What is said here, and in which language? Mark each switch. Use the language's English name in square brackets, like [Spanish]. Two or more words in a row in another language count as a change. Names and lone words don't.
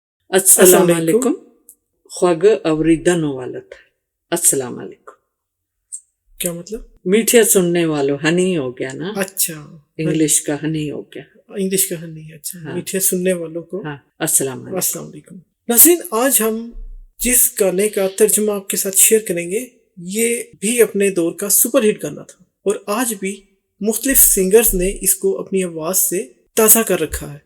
[Arabic] السلام علیکم [Pashto] خواږه اوریدنو والو ته [Arabic] السلام علیکم. [Urdu] کیا مطلب؟ میٹھے سننے والوں ہنی ہو گیا نا. اچھا انگلش کا ہنی ہو گیا. انگلش کا نہیں. اچھا ہاں. میٹھے سننے والوں کو [Arabic] ہاں السلام علیکم. السلام علیکم. [Urdu] ناظرین، آج ہم جس گانے کا ترجمہ آپ کے ساتھ شیئر کریں گے یہ بھی اپنے دور کا [English] super hit [Urdu] گانا تھا اور آج بھی مختلف سنگرز نے اس کو اپنی آواز سے تازہ کر رکھا ہے.